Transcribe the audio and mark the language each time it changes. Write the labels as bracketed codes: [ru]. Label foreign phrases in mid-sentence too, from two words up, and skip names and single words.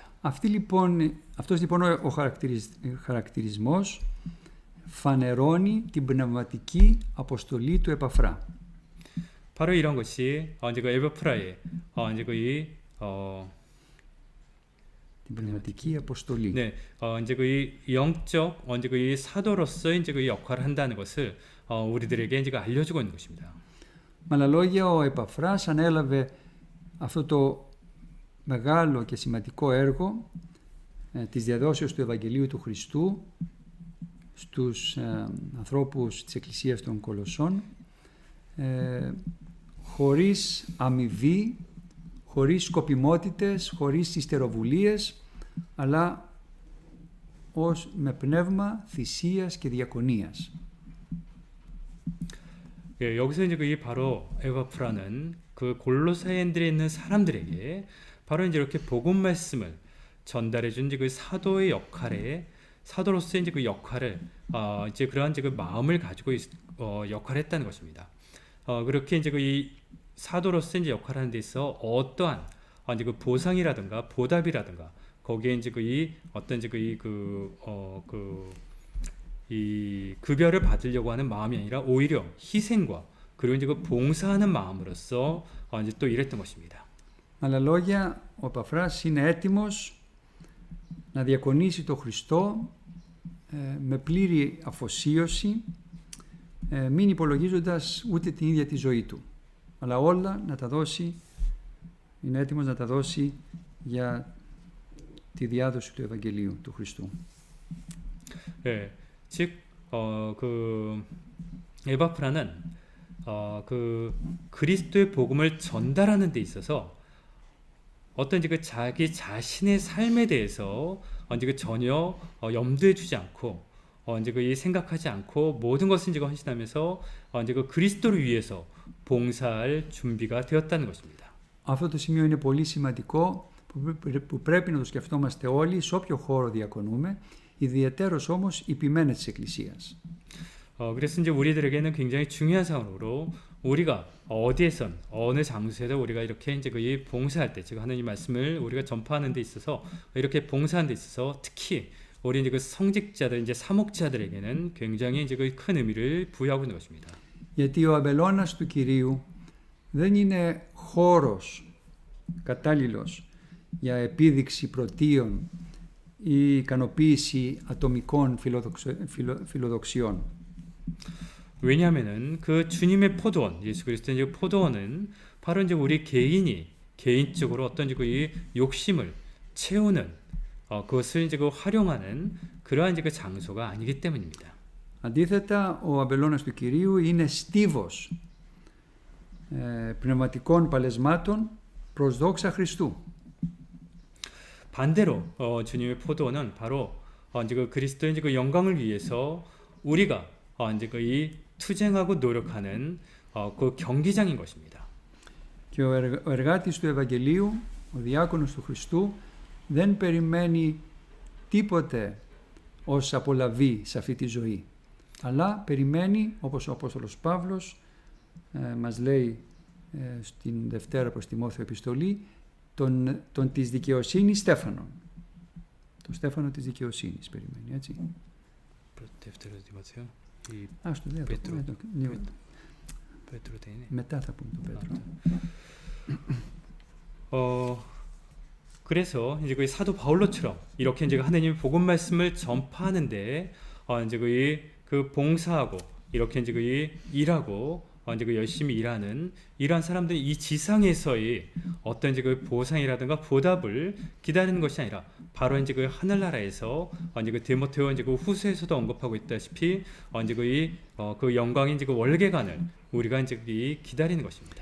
[el] Αυτός λοιπόν ο χαρακτηρισμός φανερώνει την πνευματική αποστολή του Επαφρά. [ko] 바로 이런 것이 이제 그 에바프라의 이제 [el] την πνευματική αποστολή. [ko] 네, 이제 그 영적 이제 그 사도로서 이제 그 역할을 한다는 것을 우리들에게 이제 알려주고 있는 것입니다. [el] Με άλλα λόγια, ο Επαφράς ανέλαβε αυτό το μεγάλο και σημαντικό έργο της διαδόσεως του Ευαγγελίου του Χριστού στους ανθρώπους της Εκκλησίας των Κολοσσών χωρίς αμοιβή, χωρίς σκοπιμότητες, χωρίς ιστεροβουλίες, αλλά με πνεύμα θυσίας και διακονίας. [ko] 예, 여기서 이제 그 바로 에바프라는 그 골로새인들에 있는 사람들에게 바로 이제 이렇게 복음 말씀을 전달해 준 이제 그 사도의 역할에 사도로서의 이제 그 역할을 이제 그러한 이제 그 마음을 가지고 역할을 했다는 것입니다. 그렇게 이제 그 이 사도로서 이제 역할을 하는 데 있어 어떠한 이제 그 보상이라든가 보답이라든가 거기에 이제 그 이 어떤 이제 이 급여를 받으려고 하는 마음이 아니라 오히려 희생과 그리고 이제 그 봉사하는 마음으로써 이제 또 일했던 것입니다. [el] Με άλλα λόγια, ο Επαφράς είναι έτοιμος να διακονήσει τον Χριστό με πλήρη αφοσίωση, μην υπολογίζοντας ούτε την ίδια τη ζωή του, αλλά όλα να τα δώσει, είναι έτοιμος να τα δώσει για τη διάδοση του Ευαγγελίου του Χριστού. [ko] 예, 즉 그 에바프라는 그 그리스도의 복음을 전달하는 데 있어서 어떤 그 자기 자신의 삶에 대해서 이제 그 전혀 염두에 두지 않고 이제 그 생각하지 않고 모든 것을 이제 헌신하면서 이제 그 그리스도를 위해서 봉사할 준비가 되었다는 것입니다. [el] Αυτό το σημείο είναι πολύ σημαντικό που πρέπει να το σκεφτόμαστε όλοι σε όποιο χώρο διακονούμε, ιδιαιτέρως όμως υπημένες της Εκκλησίας. [ko] 그래서 이제 우리들에게는 굉장히 중요한 상황으로 우리가 어디에선 어느 장소에서 우리가 이렇게 이제 그 봉사할 때, 즉 하나님 말씀을 우리가 전파하는 데 있어서 이렇게 봉사하는 데 있어서 특히 우리 이제 그 성직자들, 이제 사목자들에게는 굉장히 이제 그 큰 의미를 부여하고 있는 것입니다. [el] Γιατί ο αμπελώνας του Κυρίου δεν είναι χώρος κατάλληλος για επίδειξη πρωτείων ή ικανοποίηση ατομικών φιλοδοξιών. [ko] 왜냐하면은 그 주님의 포도원, 예수 그리스도의 이제 포도원은 바로 이제 우리 개인이 개인적으로 어떤 그 욕심을 채우는 그것을 이제 그 활용하는 그러한 이제 그 장소가 아니기 때문입니다. [el] Αντίθετα, ο αμπελώνας του Κυρίου είναι στίβος πνευματικών παλεσμάτων προς δόξα Χριστού. [ko] 반대로 주님의 포도원은 바로 이제 그 그리스도의 이제 그 영광을 위해서 우리가 이제 그 이 투쟁하고 노력하는 그 경기장인 것입니다. [el] Και ο εργάτης του Ευαγγελίου, ο διάκονος του Χριστού, δεν περιμένει τίποτε ως απολαβή σε αυτή τη ζωή. Αλλά περιμένει, όπως ο Απόστολος Παύλος μας λέει στην Δευτέρα προς Τιμόθεο επιστολή, τον της δικαιοσύνης Στέφανον. Τον Στέφανο της δικαιοσύνης περιμένει, έτσι. Δεύτερο Τιμόθεο. Στο δεύτερο. μετά θα πούμε τον Πέτρο. [ko] 그래서 이제 그 사도 바울로처럼 이렇게 이제 하나님의 복음 말씀을 전파하는데 이제 그 봉사하고 이렇게 이제 그 일하고 이제 그 열심히 일하는 이러한 사람들이 이 지상에서의 어떤 이제 그 보상이라든가 보답을 기다리는 것이 아니라 바로 이제 그 하늘나라에서 이제 그 디모데오 이제 그 후서에서도 언급하고 있다시피 이제 그 영광인 이제 그 월계관을 우리가 이제 기다리는 것입니다.